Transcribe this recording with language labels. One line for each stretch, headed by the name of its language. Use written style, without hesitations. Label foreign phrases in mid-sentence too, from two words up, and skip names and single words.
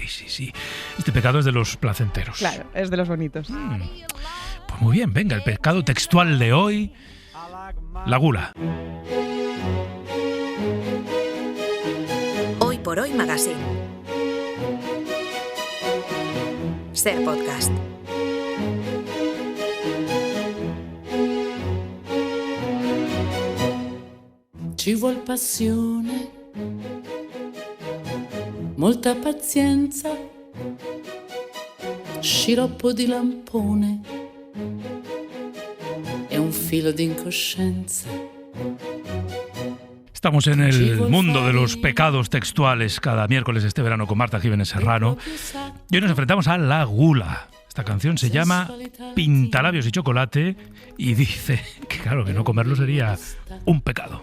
Spanish: Este pecado es de los placenteros. Claro, es de los bonitos. Pues muy bien, venga, el pecado textual de hoy, la gula. Hoy por Hoy Magazine. Ser podcast.
Italian: Ci vuol passione, molta pazienza, sciroppo di lampone e un filo di incoscienza.
Spanish: Estamos en el mundo de los pecados textuales cada miércoles este verano con Marta Giménez Serrano y hoy nos enfrentamos a la gula. Esta canción se llama Pintalabios y chocolate y dice que claro, que no comerlo sería un pecado.